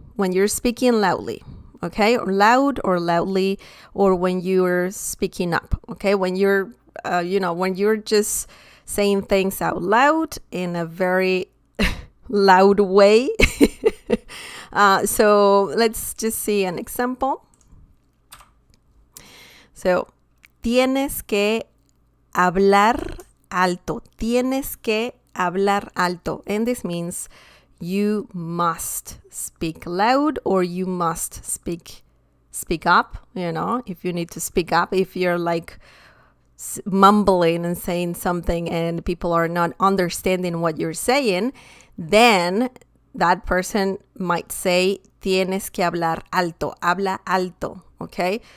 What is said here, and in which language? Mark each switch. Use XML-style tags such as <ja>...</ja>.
<en>When you're speaking loudly, okay? Or loud or loudly, or when you're speaking up, okay? When you're, when you're just saying things out loud in a very loud way. So let's just see an example.</en> <es>So, tienes que hablar alto. Tienes que hablar alto.</es> <en>And this means you must speak loud or you must speak up, if you need to speak up, if you're like mumbling and saying something and people are not understanding what you're saying, then that person might say,</en> <es>tienes que hablar alto, habla alto,</es> <en>okay?</en>